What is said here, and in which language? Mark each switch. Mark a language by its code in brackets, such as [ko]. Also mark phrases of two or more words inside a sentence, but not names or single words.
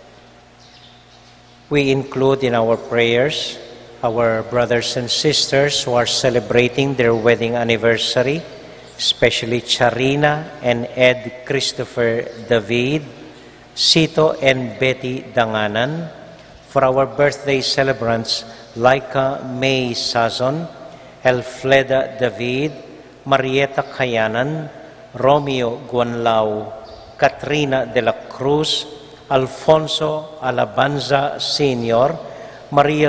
[en] We include in our prayers our brothers and sisters who are celebrating their wedding anniversary, especially Charina and Ed Christopher David, Sito and Betty Danganan, for our birthday celebrants, Laika May Sazon, Elfleda David, Marieta Kayanan, Romeo Guanlao, Katrina de la Cruz, Alfonso Alabanza Sr., Maria